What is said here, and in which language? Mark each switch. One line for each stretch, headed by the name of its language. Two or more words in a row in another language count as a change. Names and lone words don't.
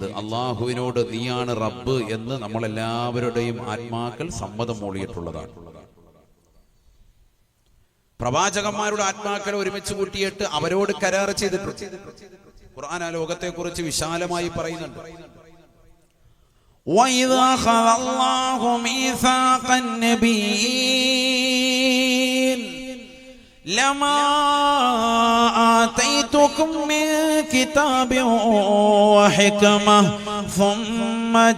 Malayalam: അള്ളാഹുവിനോട് നീയാണ് റബ്ബ് എന്ന് നമ്മളെല്ലാവരുടെയും ആത്മാക്കൾ സമ്മതം മൂളിയിട്ടുള്ളതാണ്. പ്രവാചകന്മാരുടെ ആത്മാക്കളെ ഒരുമിച്ച് കൂട്ടിയിട്ട് അവരോട് കരാർ ചെയ്തിട്ടുണ്ട്. ഖുർആൻ ആ ലോകത്തെ കുറിച്ച് വിശാലമായി പറയുന്നുണ്ട്.
Arabic: وَإِذْ أَخَذَ اللَّهُ مِيثَاقَ النَّبِيِّينَ لما آتيتكم من كتاب وحكمة ثم